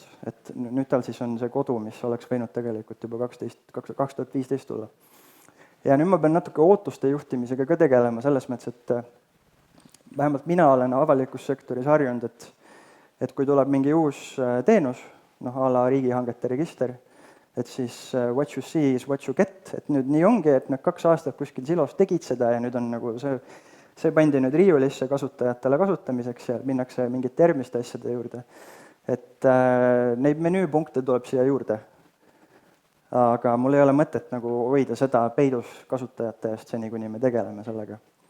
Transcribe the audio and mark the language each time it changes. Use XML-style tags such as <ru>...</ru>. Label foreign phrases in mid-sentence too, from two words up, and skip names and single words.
<et>Et nüüd tal siis on see kodu, mis oleks võinud tegelikult juba 2015 tulla. Ja nüüd ma pean natuke ootuste juhtimisega ka tegelema selles mõttes, et vähemalt mina olen avalikus sektoris harjunud, et kui tuleb mingi uus teenus, a la riigihangete register, et siis</et> <en>what you see is what you get,</en> <et>et nüüd nii ongi, et nad 2 aastat kuskil silos tegid seda ja nüüd on nagu see pandi nüüd riiulisse kasutajatele kasutamiseks ja minnakse mingite järgmiste asjade juurde. Et neid menüüpunkte tuleb siia juurde. Aga mul ei ole mõtet nagu hoida seda peidus kasutajate eest seni, kuni me tegeleme sellega.</et>